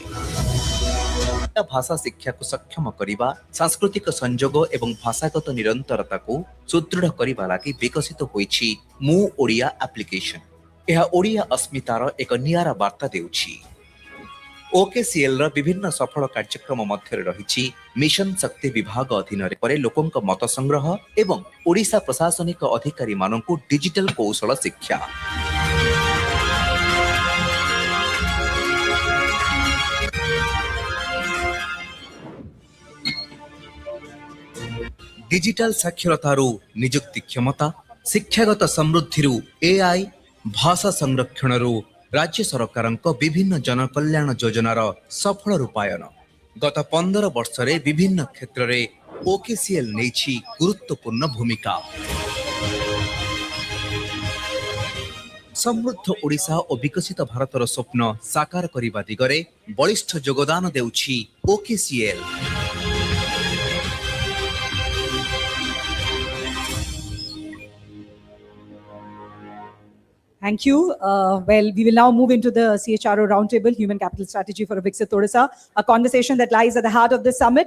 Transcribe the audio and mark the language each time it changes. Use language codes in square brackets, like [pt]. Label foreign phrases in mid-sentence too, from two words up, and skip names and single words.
[or] ଭାଷା ଶିକ୍ଷାକୁ ସକ୍ଷମ କରିବା, ସାଂସ୍କୃତିକ ସଂଯୋଗ ଏବଂ ଭାଷାଗତ ନିରନ୍ତରତାକୁ ସୁଦୃଢ଼ କରିବା ଲାଗି ବିକଶିତ ହୋଇଛି ମୁଁ ଓଡ଼ିଆ ଆପ୍ଲିକେସନ। ଏହା ଓଡ଼ିଆ ଅସ୍ମିତାର ଏକ ନିଆରା ବାର୍ତ୍ତା ଦେଉଛି। OKCL ର ବିଭିନ୍ନ ସଫଳ କାର୍ଯ୍ୟକ୍ରମ ମଧ୍ୟରେ ରହିଛି ମିଶନ ଶକ୍ତି ବିଭାଗ ଅଧୀନରେ ପରେ ଲୋକଙ୍କ ମତ ସଂଗ୍ରହ ଏବଂ ଓଡ଼ିଶା ପ୍ରଶାସନିକ ଅଧିକାରୀମାନଙ୍କୁ ଡିଜିଟାଲ କୌଶଳ ଶିକ୍ଷା। ଡିଜିଟାଲ ସାକ୍ଷରତାରୁ ନିଯୁକ୍ତି କ୍ଷମତା, ଶିକ୍ଷାଗତ ସମୃଦ୍ଧିରୁ AI, ଭାଷା ସଂରକ୍ଷଣରୁ ରାଜ୍ୟ ସରକାରଙ୍କ ବିଭିନ୍ନ ଜନକଲ୍ୟାଣ ଯୋଜନାର ସଫଳ ରୂପାୟନ। ଗତ 15 ବର୍ଷରେ ବିଭିନ୍ନ କ୍ଷେତ୍ରରେ OKCL ନେଛି ଗୁରୁତ୍ୱପୂର୍ଣ୍ଣ ଭୂମିକା। ସମୃଦ୍ଧ ଓଡ଼ିଶା ଓ ବିକଶିତ ଭାରତର ସ୍ୱପ୍ନ ସାକାର କରିବା ଦିଗରେ ବଳିଷ୍ଠ ଯୋଗଦାନ ଦେଉଛି OKCL। [en] Thank you. Well, we will now move into the CHRO Roundtable, Human Capital Strategy for a Viksit Odisha, a conversation that lies at the heart of this summit.